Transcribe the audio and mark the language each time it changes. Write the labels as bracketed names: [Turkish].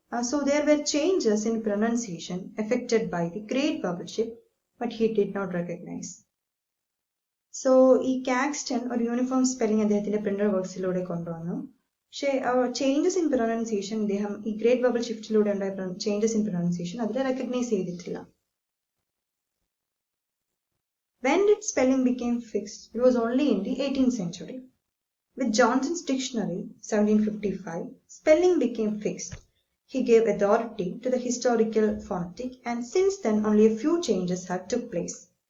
[English] So there were changes in pronunciation affected by the Great Vowel shift, but he did not recognize. [Malayalam] So ഈ Caxton ഒരു uniform spelling അദ്ദേഹത്തിന്റെ printed വർക്സിലൂടെ കൊണ്ടുവന്നു. പക്ഷേ changes in pronunciation അദ്ദേഹം ഈ great vowel ഷിഫ്റ്റിലൂടെ ഉണ്ടായ changes in pronunciation അതിൽ recognise ചെയ്തിട്ടില്ല. [English] When did spelling became fixed? It was only in the 18th century. With Johnson's dictionary, 1755, spelling became fixed. He gave authority to the historical phonetic, and since then only a few changes have took place.